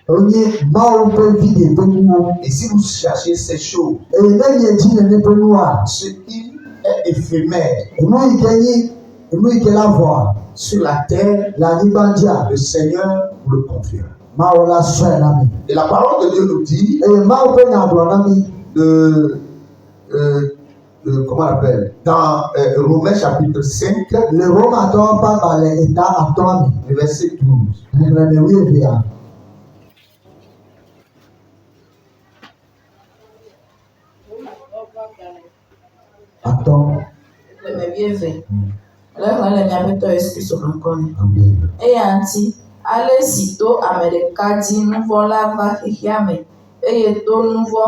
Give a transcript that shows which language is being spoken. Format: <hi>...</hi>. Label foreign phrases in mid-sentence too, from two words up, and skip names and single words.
<fr>Et si vous cherchez ces choses, ce qui est éphémère sur la terre, le Seigneur vous le confirme. Et la parole de Dieu nous dit comment on appelle, dans Romains chapitre 5, le verset 12.</fr> <ee>Ale sito ame ɖeka di nuvɔ la va xexea me eye to nuvɔ</ee>